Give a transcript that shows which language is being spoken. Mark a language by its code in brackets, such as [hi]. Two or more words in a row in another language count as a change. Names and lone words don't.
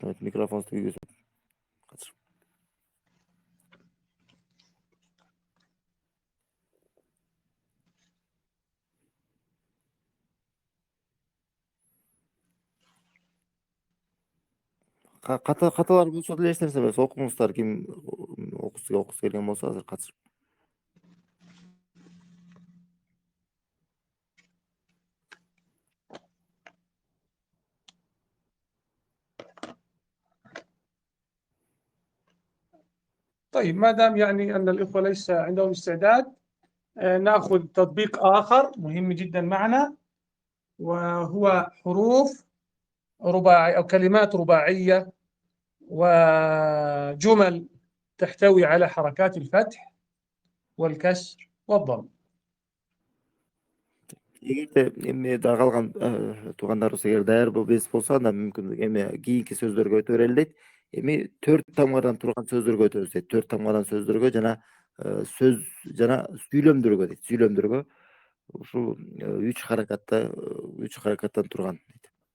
[ky] Микрофонуңузду күйгүзүп. Каталар болсо деле эч нерсе эмес. Окуңуздар, ким окуsu келген болсо азыр катышып. [ar] طيب، ما دام يعني أن الإخوة ليس عندهم استعداد، نأخذ تطبيق آخر مهم جدا معنا، وهو حروف رباعية أو كلمات رباعية وجمل تحتوي على حركات الفتح والكسر والضم. [ky] Эгерде эми да калган туугандарыбыз эгер даяр эмес болсо, анда мүмкүн эми кийинки сөздөргө өтө берели дейт. Эми 4 тамгадан турган сөздөргө өтөбүз дейт. 4 тамгадан сөздөргө жана сөз жана сүйлөмдөргө дейт. Сүйлөмдөргө ушул 3 харакаттан турган дейт.